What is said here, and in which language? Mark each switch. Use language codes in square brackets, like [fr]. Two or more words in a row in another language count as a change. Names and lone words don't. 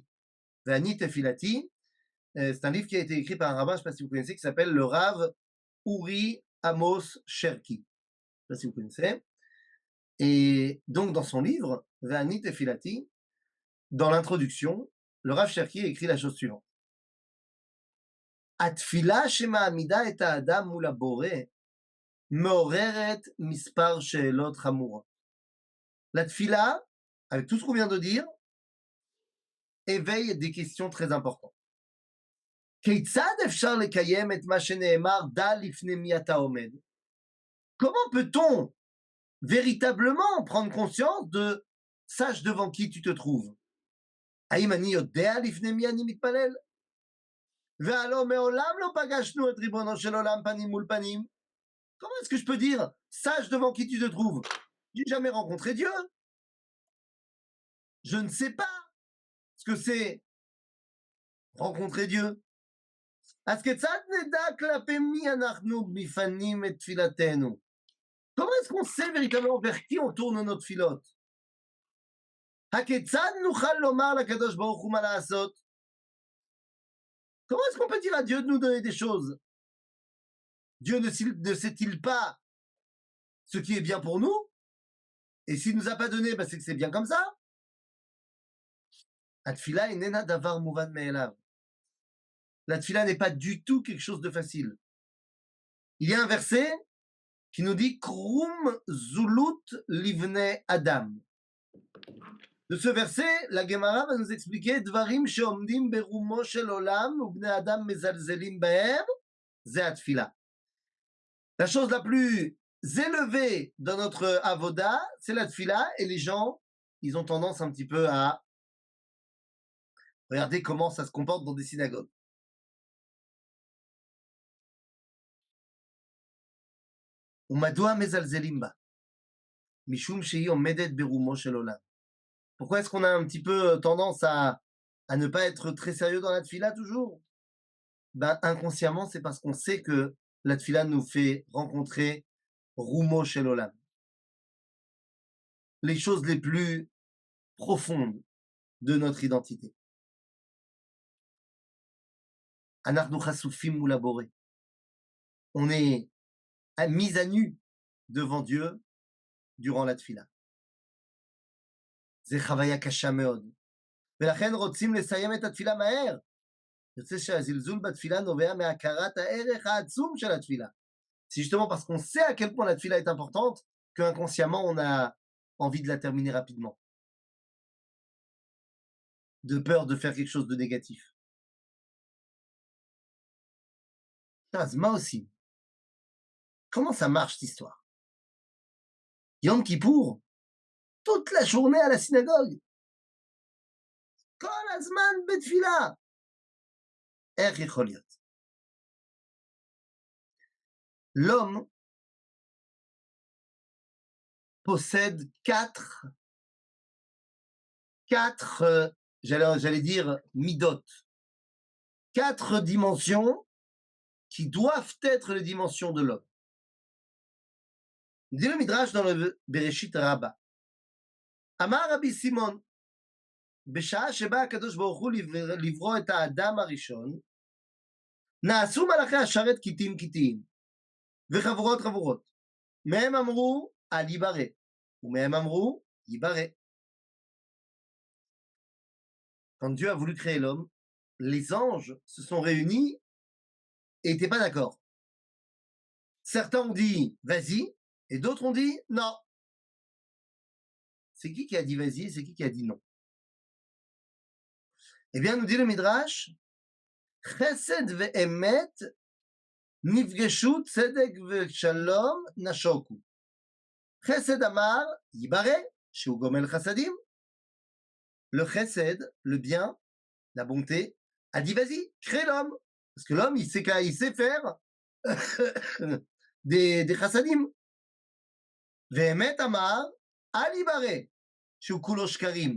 [fr] Ve'ani Tefilati, c'est un livre qui a été écrit par un rabbin, je ne sais pas si vous connaissez, qui s'appelle le Rav Uri Amos Cherki. Je ne sais pas si vous connaissez. Et donc, dans son livre, Ve'ani Tefilati, dans l'introduction, le Rav Cherki écrit la chose suivante. [he] התפילה שמעמידה את האדם מול הבורא מעוררת מספר שאלות חמורות. [fr] La tfila, avec tout ce qu'on vient de dire, éveille des questions très importantes. [he] כיצד אפשר לקיים את מה שנאמר דע לפני מי אתה עומד? [fr] Comment peut-on véritablement prendre conscience de sache devant qui tu te trouves? [he] האם אני יודע לפני מי אני מתפלל? והלא מעולם לא פגשנו את ריבונו של עולם פנים מול פנים. [fr] Comment est-ce que je peux dire sache devant qui tu te trouves? J'ai jamais rencontré Dieu. Je ne sais pas ce que c'est rencontrer Dieu. [he] אז כיצד נדע כלפי מי אנחנו מפנים את תפילתנו? [fr] Comment est-ce qu'on sait véritablement vers qui on tourne nos tfilotes? [he] הכיצד נוכל לומר לקדוש ברוך הוא מה לעשות? [fr] Comment est-ce qu'on peut dire à Dieu de nous donner des choses? Dieu ne sait-il pas ce qui est bien pour nous? Et s'il ne nous a pas donné, bah c'est que c'est bien comme ça. [he] התפילה איננה דבר מובן מאליו. [fr] La tfila n'est pas du tout quelque chose de facile. Il y a un verset qui nous dit [he] כרום זלות לבני אדם. [fr] De ce verset, la Gemara va nous expliquer [he] דברים שעומדים ברומו של עולם ובני אדם מזלזלים בהם, זו התפילה. [fr] La chose la plus élevée dans notre avoda, c'est la tfila, et les gens, ils ont tendance un petit peu à regarder comment ça se comporte dans des synagogues. [he] ומדוע מזלזלים בה? משום שהיא עומדת ברומו של עולם. [fr] Pourquoi est-ce qu'on a un petit peu tendance à ne pas être très sérieux dans la tfila toujours? Ben, inconsciemment, c'est parce qu'on sait que la tfila nous fait rencontrer [he] רומו של עולם. [fr] Les choses les plus profondes de notre identité. [he] אנחנו חשופים מול הבורא. [fr] On est mis à nu devant Dieu durant la tfila. [he] זה חוויה קשה מאוד. ולכן רוצים לסיים את התפילה מהר. יוצא שהזלזול בתפילה נובע מהכרת הערך העצום של התפילה. [fr] C'est justement parce qu'on sait à quel point la tfila est importante qu'inconsciemment on a envie de la terminer rapidement. De peur de faire quelque chose de négatif. [he] אז מה עושים? [fr] Comment ça marche cette histoire? Yom Kippour, toute la journée à la synagogue. [he] כל הזמן בתפילה. איך יכול להיות? [fr] L'homme possède quatre, j'allais dire midot, 4 dimensions qui doivent être les dimensions de l'homme. Dit le Midrash dans le Bereshit Rabbah. [he] Amar Rabbi Simon, בשעה שבא הקדוש ברוך הוא לברוא את האדם הראשון, נעשו מלאכי השרת כיתים כיתיים, וחבורות חבורות. מהם אמרו, אל ייברא, ומהם אמרו, ייברא. [fr] Quand Dieu a voulu créer l'homme, les anges se sont réunis et n'étaient pas d'accord. Certains ont dit vas-y, et d'autres ont dit non. C'est qui a dit vas-y et c'est qui a dit non? Eh bien, nous dit le Midrash, [he] חסד ואמת נפגשו צדק ושלום נשקו. חסד אמר ייברא שהוא גומל חסדים. [fr] Le chesed, le bien, la bonté, a dit vas-y, crée l'homme. Parce que l'homme, il sait faire des chassadim. [he] ואמת אמר אל ייברא שהוא כולו שקרים.